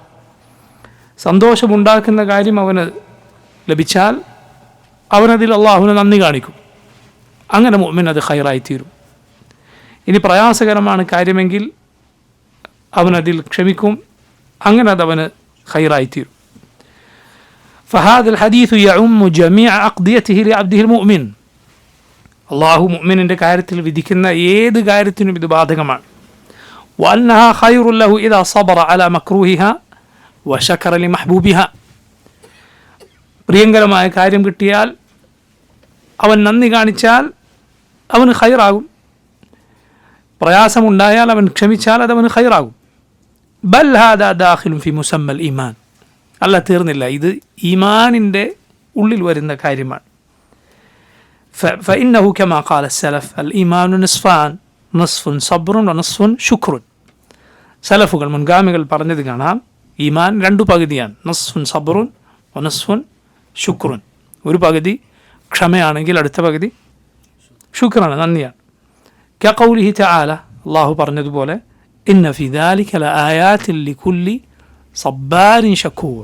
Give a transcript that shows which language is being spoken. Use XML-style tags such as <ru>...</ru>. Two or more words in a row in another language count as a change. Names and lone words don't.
<ml>സന്തോഷമുണ്ടാക്കുന്ന കാര്യം അവന് ലഭിച്ചാൽ അവനതിൽ അള്ളാഹുവിന് നന്ദി കാണിക്കും. അങ്ങനെ മുഅ്മിൻ അത് ഖൈറായിത്തീരും. ഇനി പ്രയാസകരമാണ് കാര്യമെങ്കിൽ അവനതിൽ ക്ഷമിക്കും. അങ്ങനെ അതവന് ഖൈറായിത്തീരും.</ml> <ar>فهذا الحديث يعم جميع أقضيته لعبده المؤمن.</ar> <ml>അള്ളാഹു മുഅ്മിനിൻ്റെ കാര്യത്തിൽ വിധിക്കുന്ന ഏത് കാര്യത്തിനും ഇത് ബാധകമാണ്.</ml> <ar>وأنها خير له إذا صبر على مكروهها وشكر لمحبوبها.</ar> <ml>പ്രിയങ്കരമായ കാര്യം കിട്ടിയാൽ അവൻ നന്ദി കാണിച്ചാൽ അവന് ഖൈറാകും. പ്രയാസമുണ്ടായാൽ അവൻ ക്ഷമിച്ചാൽ അതവന് ഖൈറാകും.</ml> <ar>بل هذا داخل في مسمى الإيمان.</ar> <ml>അല്ല, തീർന്നില്ല, ഇത് ഈമാനിൻ്റെ ഉള്ളിൽ വരുന്ന കാര്യമാണ്.</ml> <ar>فإنه كما قال السلف الإيمان نصفان نصف صبر ونصف شكر.</ar> <ml>സലഫുകൾ മുൻഗാമികൾ പറഞ്ഞത് കാണാം, ഈമാൻ രണ്ടു പകുതിയാണ്.</ml> <ar>نصف صبر ونصف شكر.</ar> <ml>ഒരു പകുതി ക്ഷമയാണെങ്കിൽ അടുത്ത പകുതി ശുക്രാണ്, നന്ദിയാണ്.</ml> <ar>كقوله تعالى,</ar> <ml>അള്ളാഹു പറഞ്ഞതുപോലെ,</ml> <ar>إن في ذلك لآيات لكل صبار شكور.</ar>